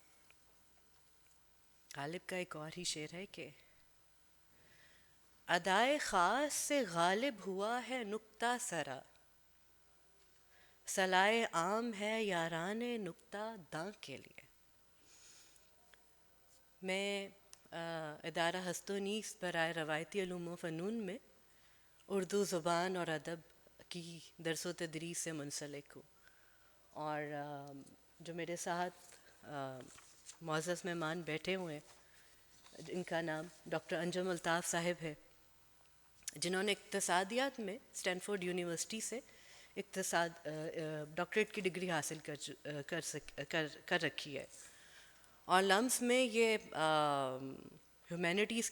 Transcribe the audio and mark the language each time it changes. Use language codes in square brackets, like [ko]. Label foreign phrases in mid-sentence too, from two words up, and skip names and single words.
[ur] غالب کا ایک اور ہی شعر ہے کہ ادائے خاص سے غالب ہوا ہے نکتہ سرا صلائے عام ہے یاران نکتہ داں کے لیے میں ادارہ ہست و نیست برائے روایتی علوم و فنون میں اردو زبان اور ادب کی درس و تدریس سے منسلک ہوں اور جو میرے ساتھ معزز مہمان بیٹھے ہوئے ہیں ان کا نام ڈاکٹر انجم الطاف صاحب ہے جنہوں نے اقتصادیات میں اسٹینفورڈ یونیورسٹی سے اقتصاد ڈاکٹریٹ کی ڈگری حاصل کر رکھی ہے اور لمس میں یہ ہیومینٹیز کے